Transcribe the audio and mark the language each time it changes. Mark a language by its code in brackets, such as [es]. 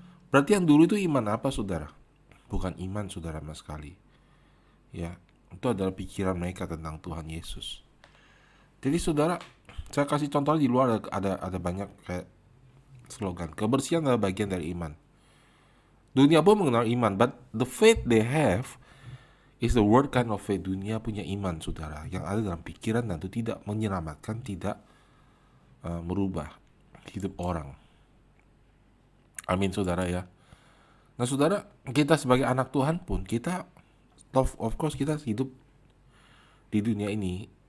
[id] Berarti yang dulu itu iman apa saudara? Bukan iman saudara sama sekali. Ya, itu adalah pikiran mereka tentang Tuhan Yesus. Jadi saudara, saya kasih contoh di luar ada banyak kayak slogan. Kebersihan adalah bagian dari iman. Dunia pun mengenal iman, [en] but the faith they have is the word kind of faith. [id] Dunia punya iman, saudara, yang ada dalam pikiran dan itu tidak menyelamatkan, tidak merubah hidup orang. Amin, saudara ya. Nah, saudara, kita sebagai anak Tuhan pun, kita, [en] of course, [id] kita hidup di dunia ini.